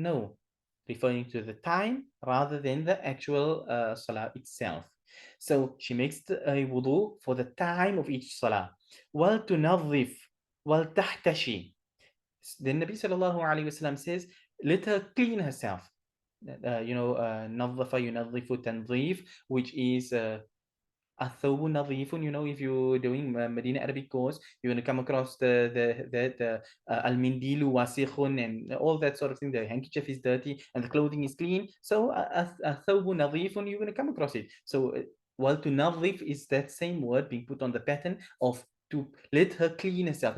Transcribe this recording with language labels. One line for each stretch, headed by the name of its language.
English: No, referring to the time rather than the actual salah itself. So she makes a wudu for the time of each salah.
Arabic: وَلْتُنَظِّفْ وَلْتَحْتَشِي.
English: Then Nabi sallallahu alayhi wasallam says, let her clean herself.
Arabic: نظف ينظف تنظيف,
English: which is
Arabic: الثوب نظيف.
English: If you're doing Medina Arabic course, you're going to come across the
Arabic: المنديل واسخ
English: and all that sort of thing. The handkerchief is dirty and the clothing is clean. So
Arabic: الثوب نظيف,
English: you're going to come across it. So while to نظف is that same word being put on the pattern of to let her clean herself.